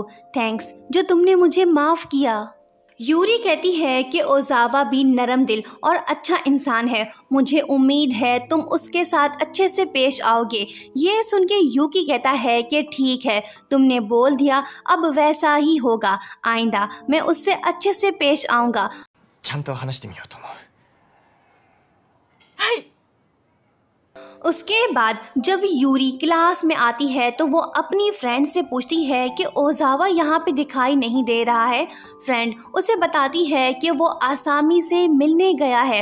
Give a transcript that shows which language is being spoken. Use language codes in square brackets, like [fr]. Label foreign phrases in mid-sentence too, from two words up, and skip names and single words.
[hi] थैंक्स जो तुमने मुझे माफ़ किया। यूरी कहती है कि ओजावा भी नरम दिल और अच्छा इंसान है, मुझे उम्मीद है तुम उसके साथ अच्छे से पेश आओगे। ये सुन के यूकी कहता है कि ठीक है, तुमने बोल दिया, अब वैसा ही होगा, आइंदा मैं उससे अच्छे से पेश आऊँगा। [ja] ちゃんと話してみようと思う。 [hi] उसके बाद जब यूरी क्लास में आती है तो वो अपनी फ्रेंड से पूछती है कि ओजावा यहाँ पे दिखाई नहीं दे रहा है। फ्रेंड उसे बताती है कि वो आसामी से मिलने गया है।